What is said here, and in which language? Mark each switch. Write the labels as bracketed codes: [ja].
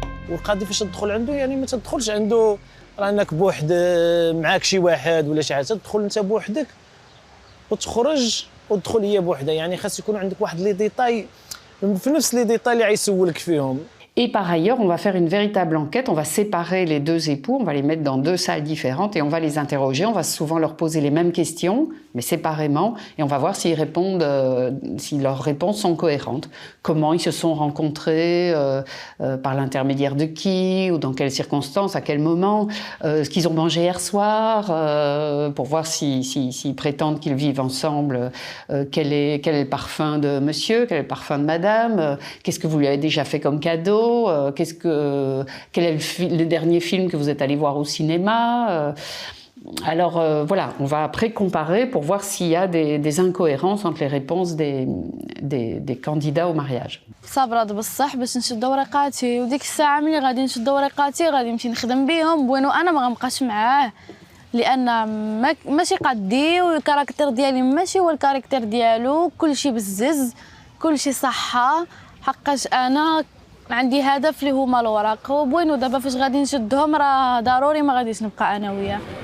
[ar] والقاضي فاش تدخل عنده يعني ما تدخلش عنده رانك بوحد معاك شي واحد ولا شي حاجه تدخل انت بوحدك وتخرج وتدخل هي بوحدها يعني خاص يكون عندك واحد لي ديتاي في نفس لي ديتاي اللي غيسولك فيهم. [fr] Et par ailleurs, on va faire une véritable enquête, on va séparer les 2 époux, on va les mettre dans 2 salles différentes et on va les interroger, on va souvent leur poser les mêmes questions, mais séparément, et on va voir s'ils répondent, si leurs réponses sont cohérentes. Comment ils se sont rencontrés, par l'intermédiaire de qui, ou dans quelles circonstances, à quel moment, ce qu'ils ont mangé hier soir, pour voir s'ils prétendent qu'ils vivent ensemble, quel est le parfum de monsieur, quel est le parfum de madame, qu'est-ce que vous lui avez déjà fait comme cadeau, quel est le dernier film que vous êtes allé voir au cinéma. Alors voilà, on va après comparer pour voir s'il y a des incohérences entre les réponses des candidats au mariage. [ar] صبرت بصح باش نشد ورقاتي وديك الساعه ملي غادي نشد ورقاتي غادي نمشي نخدم بهم بوينو انا ما غنبقاش معاه لان ماشي قدي والكاركتير ديالي ماشي هو الكاركتير ديالو كلشي بزز كلشي صحه حقاش انا عندي هدف اللي هما الوراق وبوينو دابا فاش غادي نشدهم راه ضروري ما غاديش نبقى انا وياه.